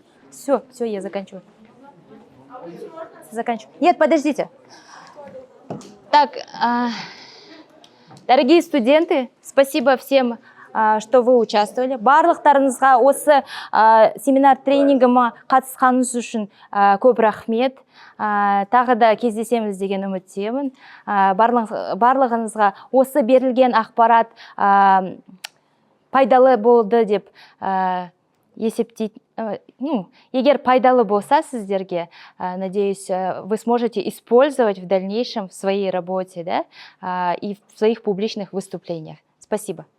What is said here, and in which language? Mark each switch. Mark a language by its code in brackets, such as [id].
[ru] Все, я заканчиваю. Заканчиваю. Нет, подождите. Так, дорогие студенты, спасибо всем, что вы участвовали. [kk] Барлықтарыңызға осы семинар тренингіме қатысқаныңыз үшін көп рахмет. Тағы да кездесеміз деген үміттемін. Барлығыңызға осы берілген ақпарат пайдалы болды деп есептейді. Егер пайдалы болса сіздерге, [ru] надеюсь, вы сможете использовать в дальнейшем в своей работе, да, и в своих публичных выступлениях. Спасибо.